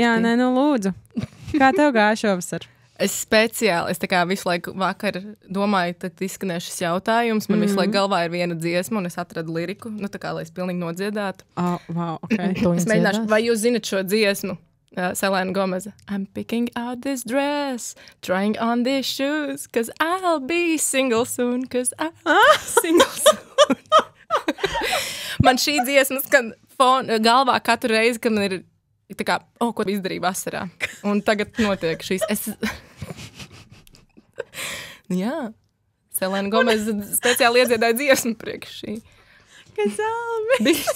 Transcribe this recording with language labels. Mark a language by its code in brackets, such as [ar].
[lv] Jā, nē, nu lūdzu. Kā tev gāja šovasar? Es tā kā visu laiku vakar domāju, tad izskanēs šis jautājums. Man visu laiku galvā ir viena dziesma, un es atradu liriku, nu tā kā, lai es pilnīgi nodziedātu. [en] Wow, okay. [lv] Es mēģināšu, vai jūs zinat šo dziesmu? Selena Gomeza. [en] I'm picking out this dress, trying on these shoes, cause I'll be single soon, cause I'll be single soon. [lv] Man šī dziesma skan galvā katru reizi, kad man ir tā kā, ko izdarīju vasarā. Un tagad notiek šīs. Jā. Selena Gomeza speciāli iedziedāja dziesmu priekš šī. Kas albi?